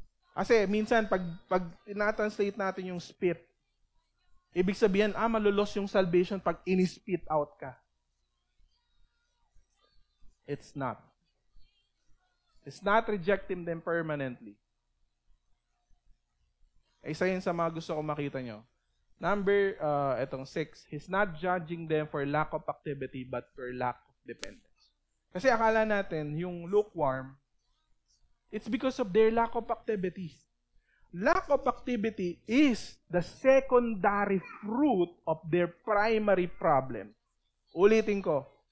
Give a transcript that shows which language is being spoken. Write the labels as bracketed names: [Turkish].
[Filipino] Kasi minsan, pag ina-translate natin yung spit, ibig sabihin, malulos yung salvation pag in-spit out ka. [English] It's not. It's not rejecting them permanently. [Filipino] Isa yun sa mga gusto ko makita nyo. [English] Number, 6. He's not judging them for lack of activity but for lack of dependence. [Filipino] Kasi akala natin, yung [English] lukewarm, it's because of their lack of activity. Lack of activity is the secondary fruit of their primary problem. [Filipino] Ulitin ko.